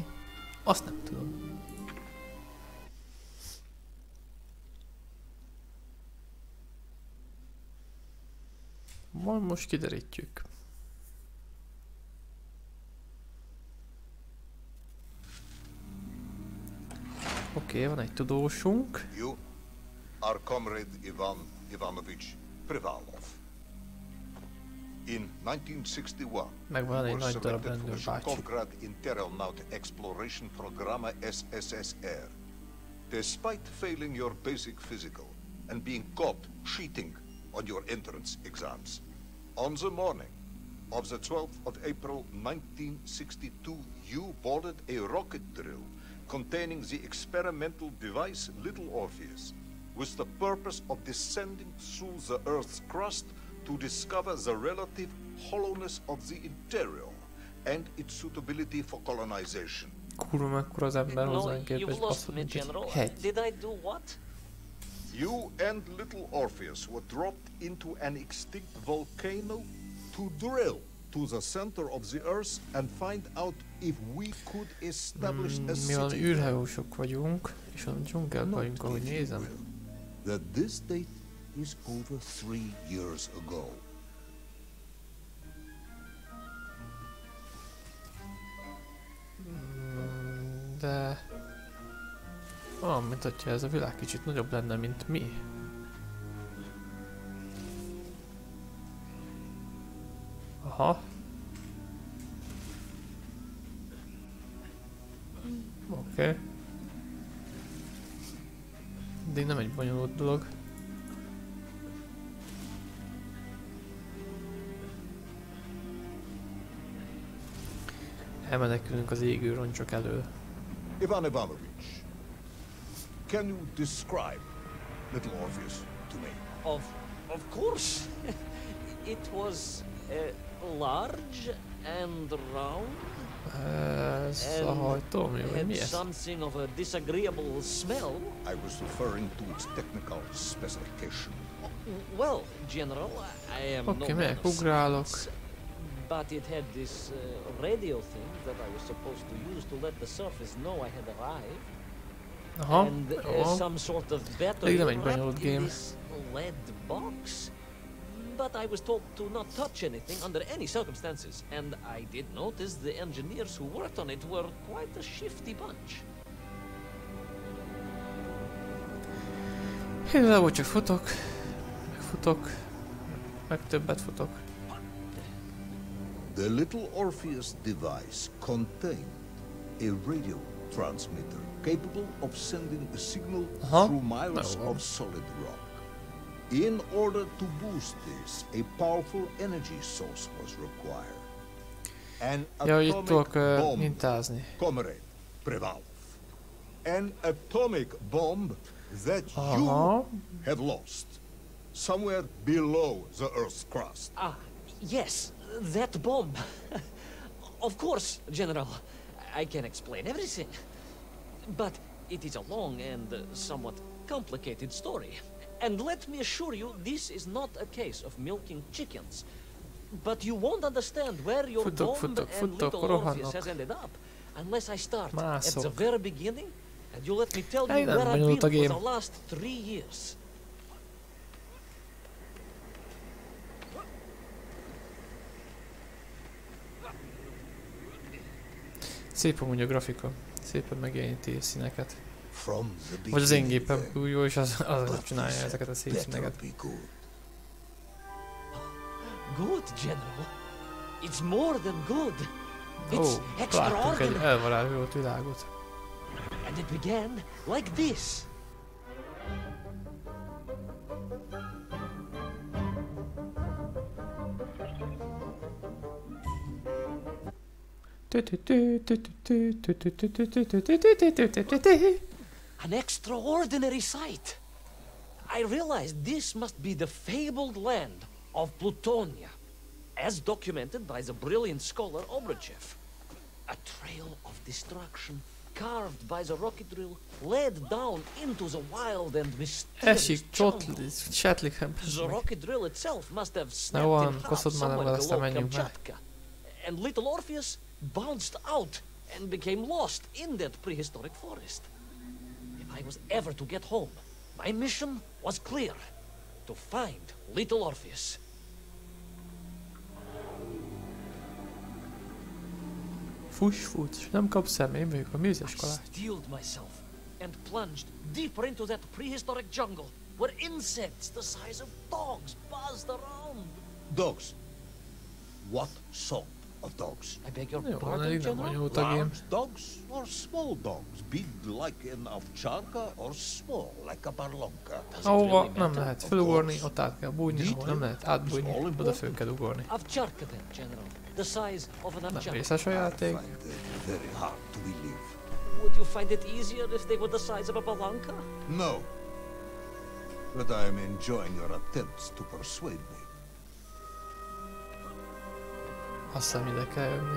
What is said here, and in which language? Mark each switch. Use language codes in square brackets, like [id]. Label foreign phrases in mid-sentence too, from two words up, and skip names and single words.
[hu] Azt nem tudom. Majd most kiderítjük. Oké, van egy tudósunk. [en] You are comrade Ivan Ivanovich Privalov. In 1961, [hu] Megvan egy [en] you were [hu] nagy darab [en] selected for [hu] rendőr [en] the [hu] bácsi. [en] Sokovgrad Interonaut Exploration Programma SSSR. Despite failing your basic physical and being caught cheating on your entrance exams, on the morning of the 12th of April 1962, you boarded a rocket drill containing the experimental device Little Orpheus, with the purpose of descending through the Earth's crust to discover the relative hollowness of the interior and its suitability for colonization. [hu] Kurva mekkora az ember hozzánk képest, [en] You've lost [hu] baszod, [en] me, [hu] mint egy [en] General. [hu] hegy. [en] Did I do what? You and Little Orpheus were dropped into an extinct volcano to drill to the center of the Earth and find out if we could establish a [hu] Mi van, [en] city. [hu] űrhajósok vagyunk, és a dzsungelben vagyunk, ahogy nézem. [en] That this date is over 3 years ago. [hu] De... Olyan, mint hogyha ez a világ kicsit nagyobb lenne, mint mi. Aha. Oké. De nem egy bonyolult dolog. Elmenekülünk az égő roncsok elől. [en] Ivan Ivanovich, can you describe Little Orpheus to me? Of course. It was large and round. [hu] Ez a hajtómű, vagy mi [en] Had [hu] ez? [en] something of a disagreeable smell. I was referring to its technical specification. Well, General, I am [hu] Oké, [en] no [hu] megyek, [en] man of [hu] ugrálok. [en] science, but it had this radio thing that I was supposed to use to let the surface know I had arrived. [hu] Aha, [en] And [hu] jó. [en] some sort of battery [hu] Pedig nem egy [en] wrapped [hu] bonyolult [en] in [hu] game. [en] this lead box. But I was told to not touch anything under any circumstances, and I did notice the engineers who worked on it were quite a shifty bunch. [hu] Igazából csak futok, meg futok, meg többet futok. [en] The Little Orpheus device contained a radio transmitter capable of sending a signal through miles of solid rock. In order to boost this, a powerful energy source was required. An [hu] Ja, itt [en] atomic [hu] tudok [en] bomb, [hu] mintázni. [en] comrade Privalov. An atomic bomb that [hu] Aha. [en] you have lost somewhere below the Earth's crust. Ah, yes, that bomb. Of course, General. I can explain everything. But it is a long and somewhat complicated story. And let me assure you, this is not a case of milking chickens. But you won't understand where your bomb and Little Orpheus has ended up unless I start at the very beginning and you let me tell you where I've been for the last 3 years. [hu] Szép amúgy a grafika. Szépen megjeleníti a színeket. Vagy az én gépem túl jó, és az csinálja ezeket a szép színeket. [en] Good, General. It's more than good. [hu] Ó, [en] It's [hu] láttunk egy [en] extraordinary. [hu] elvarázsolt világot. [en] And it began like this. An extraordinary sight. I realized this must be the fabled land of Plutonia, as documented by the brilliant scholar Obruchev. A trail of destruction carved by the rocket drill led down into the wild and mysterious [hu] Esik, [en] jungle. [hu] csatlik. [en] The rocket drill itself must have [hu] Na [en] snapped [hu] van, [en] in half [hu] koszod már [en] somewhere [hu] nem, aztán [en] below [hu] menjünk már. [en] Kamchatka. And little Orpheus bounced out and became lost in that prehistoric forest. If I was ever to get home, my mission was clear. To find little Orpheus. [hu] Fuss, fuss, nem kapsz el, én vagyok a [en] I [hu] műziskolás. [en] steeled myself and plunged deeper into that prehistoric jungle where insects the size of dogs buzzed around. Dogs. What sort of dogs? I beg your [hu] Jó, [en] pardon, [hu] elég nem [en] General? [hu] bonyolult a game. [en] Large dogs or small dogs? Big like an ovcharka or small like a barlonka? Does it [hu] Ahova [en] really [hu] nem [en] matter? [hu] lehet fölugorni, ott át kell bújni, ahol nem lehet átbújni, [en] All [hu] oda [en] important. [hu] föl kell ugorni. [en] Ovcharka then, General. The size of an [hu] Nem [en] ovcharka. [hu] vészes a [en] I [hu] játék. [en] find it very hard to believe. Would you find it easier if they were the size of a balanka? No. But I am enjoying your attempts to persuade me. [hu] Azt hiszem ide kell jönni.